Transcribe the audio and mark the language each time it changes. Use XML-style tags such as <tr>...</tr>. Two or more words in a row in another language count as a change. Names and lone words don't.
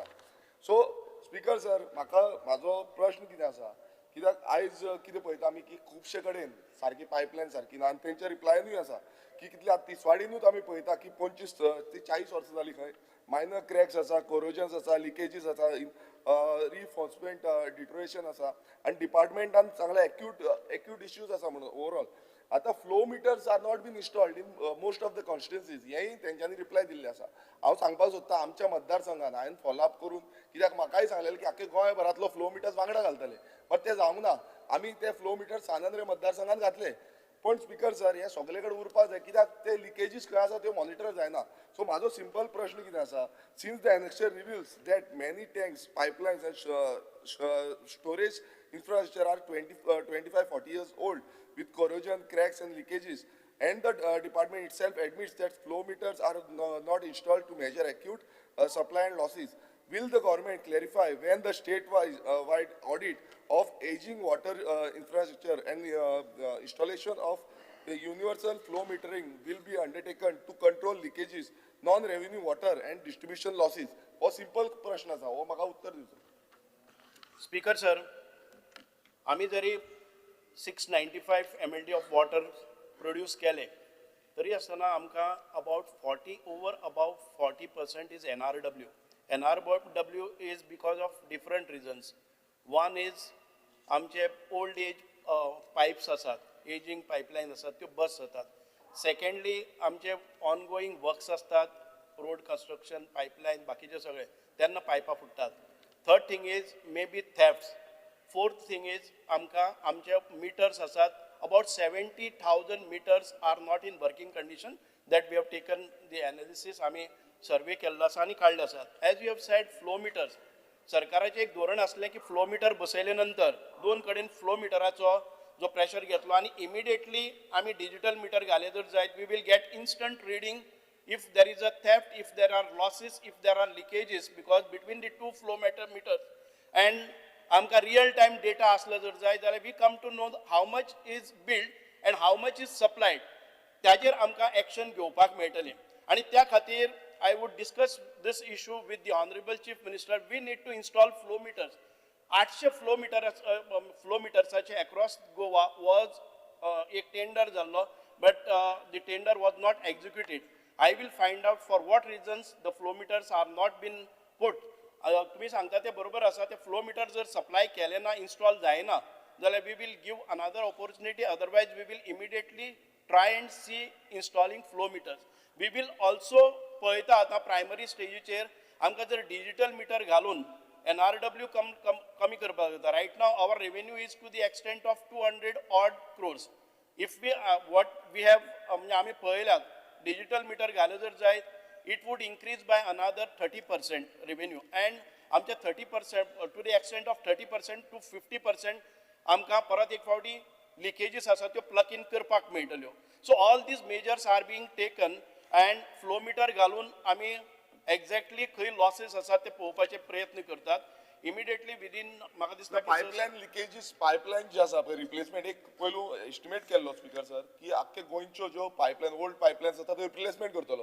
<kok>सो स्पीकर सर म्हाका म्हाजो प्रश्न कितें आसा कित्याक आयज कितें पळयता आमी की खुबशे कडेन सारकी पायपलायन सारकी ना आनी तेंच्या रिप्लायनूय आसा की कितले आतां तिसवाडीनूच आमी पळयता की 25 ते 40 वर्सां जालीं खंय</kok> <en>minor cracks</en> <kok>आसा कोरोजन्स आसा लिकेजीस आसा</kok> <en>reinforcement deterioration</en> <kok>आसा आनी डिपार्टमेंटान सांगलें</kok> <en>acute issues</en> <kok>आसा म्हणून ओवरऑल.</kok> <en>आतां flow meters are not been installed in most of the constituencies</en> <kok>हेंय तेंच्यांनी रिप्लाय दिल्ले आसा. हांव सांगपाक सोदता आमच्या मतदारसंघान हांवें फॉलोअप करून कित्याक म्हाकाय सांगलेलें की आख्खे गोंयभरांतलो</kok> <en>flow meters</en> <kok>वांगडा घालतले बट तें जावंक ना. आमी ते</kok> <en>flow meters</en> <kok>सानंद्रे मतदारसंघान घातले पण स्पीकर सर हे सगळे कडेन उरपाक जाय कित्याक ते लिकेजीस खंय आसा त्यो मॉनिटर जायना. सो म्हाजो सिंपल प्रश्न कितें आसा</kok> <en>since the annexure reveals that many tanks pipelines and storage infrastructure are 25-40 years old with corrosion, cracks and leakages. And the department itself admits that flow meters are not installed to measure acute supply and losses. Will the government clarify when the state-wide audit of aging water infrastructure and installation of universal flow metering will be undertaken to control leakages, non-revenue water and distribution losses?</en> <kok>हो simple प्रश्न आसा हो म्हाका उत्तर दिवचो.</kok> <en>Speaker, sir.</en> <kok>आम्ही जरी 695 mld</kok> <en>of water produce</en> <kok>केले तरी आसतना आमकां</kok> <en>about 40% is NRW. NRW is because of different reasons. one is</en> <kok>आमचे</kok> <en>old age pipes</en> <kok>आसात,</kok> <en>aging pipeline</en> <kok>आसात त्यो बस जातात. सेकंडली आमचे</kok> <en>ongoing works</en> <kok>असतात,</kok> <en>road construction pipeline</en> <kok>बाकीचे सगळे तेन्ना पायपां फुटतात.</kok> <en>third thing is may be thefts. fourth thing is</en> <kok>आमचे मिटर्स आसात</kok> <en>about 70,000 meters are not in working condition that we have taken the analysis.</en> <kok>आमी सर्वे केल्लो आसा आनी काडले आसात.</kok> <en>as you have said flow meters</en> <kok>सरकाराचें एक धोरण आसलें की फ्लो मिटर बसयले नंतर दोन कडेन फ्लो मिटराचो जो प्रेशर घेतलो आनी इमिडिएटली आमी डिजिटल मिटर घाले जर जायत</kok> <en>we will get instant reading if there is a theft, if there are losses, if there are leakages, because between the two flow meters and आमकां real time data</en> <kok>असलो जर जाय जाल्यार</kok> <en>we come to know how much is billed and how much is supplied.</en> <kok>त्याचेर आमकां action घेवपाक मेळटलें आनी त्या खातीर</kok> <en>I would discuss this issue with the Honorable Chief Minister. We need to install flow meters 800 flow metersache across Goa was</en> <kok>एक टेंडर जाल्लो</kok> <en>but the tender was not executed. I will find out for what reasons the flow meters are not been put.</en> <kok>तुम्ही सांगता ते बरोबर आसा. ते फ्लो मिटर जर सप्लाय केले ना, इन्स्टॉल जायना जाल्यार</kok> <en>we will give another opportunity. otherwise we will immediately try and see installing flow meters. we will also</en> <kok>पळयता आतां प्रायमरी स्टेजीचेर आमकां जर</kok> <en>digital meter</en> <kok>घालून NRW कमी करपाक जाता.</kok> <en>right now our revenue is to the extent of 200 odd crores. if we what we have</en> <kok>म्हणजे आमी पळयल्यात</kok> <en>digital meter</en> <kok>घाले जर जायत</kok> <en>it would increase by another 30% revenue and</en> <kok>आमच्या 30%</kok> <en>to the extent of 30% to 50%</en> <kok>आमकां परत एक फावटी लिकेजीस आसा त्यो</kok> <en>plug in</en> <kok>करपाक मेळटल्यो.</kok> <en>so all these measures are being taken and flow meter</en> <kok>घालून आमी एक्झॅक्टली खंय लॉसेस आसा ते पळोवपाचे प्रयत्न करतात.</kok> <en>immediately within</en> <kok>म्हाका दिसता</kok> <en>pipeline leakages</en> <kok>पायपलायन जे आसा पळय रिप्लेसमेंट एक पयलू एस्टिमेट केल्लो स्पीकर सर की आख्खे गोंयच्यो ज्यो पायपलायन</kok> <en>old pipelines</en> <kok>आसा त्यो रिप्लेसमेंट करतलो.</kok>